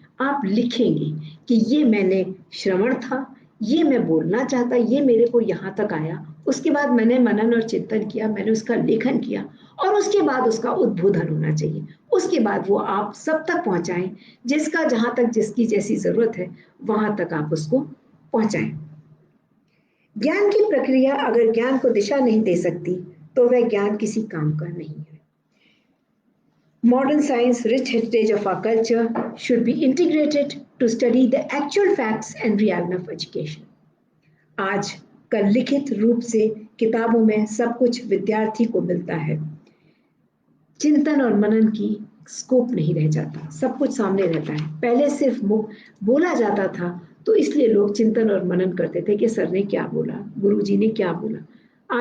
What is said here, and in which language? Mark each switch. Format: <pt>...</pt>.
<hi>आप लिखेंगे कि ये मैंने श्रवण था, ये मैं बोलना चाहता, ये मेरे को यहाँ तक आया, उसके बाद मैंने मनन और चिंतन किया, मैंने उसका लेखन किया, और उसके बाद उसका उद्बोधन होना चाहिए। उसके बाद वो आप सब तक पहुंचाएं, जिसका जहां तक जिसकी जैसी जरूरत है वहां तक आप उसको पहुंचाएं। ज्ञान की प्रक्रिया अगर ज्ञान को दिशा नहीं दे सकती तो वह ज्ञान किसी काम का नहीं है।</hi> <en>Modern science, rich heritage of our culture, should be integrated to study the actual facts and reality of education.</en> <hi>आज कल लिखित रूप से किताबों में सब कुछ विद्यार्थी को मिलता है, चिंतन और मनन की स्कोप नहीं रह जाता, सब कुछ सामने रहता है। पहले सिर्फ बोला जाता था, तो इसलिए लोग चिंतन और मनन करते थे कि सर ने क्या बोला, गुरुजी ने क्या बोला।</hi>